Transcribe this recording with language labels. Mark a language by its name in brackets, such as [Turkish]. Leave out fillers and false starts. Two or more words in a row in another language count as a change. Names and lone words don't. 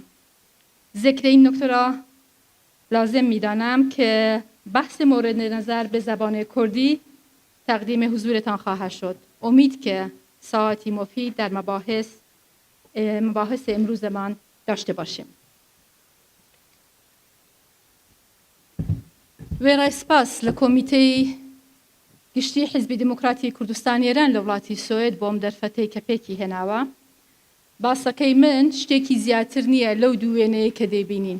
[Persian] ذکر این نکته را لازم می دانم که بحث مورد نظر به زبان کردی تقدیم حضورتان خواهد شد. امید که ساعتی مفید در مباحث امروزمان داشته باشیم. [Central Kurdish] وێرای سپاس لە کۆمیتەی گشتی حیزبی دیموکراتی کوردستان ئێران لە وڵاتی سوێد بۆم دەرفەتەی کە پێکی هێناوە. باسەکەی من شتێکی زیاتر نییە لەو دوو وێنەیە کە دەیبینین.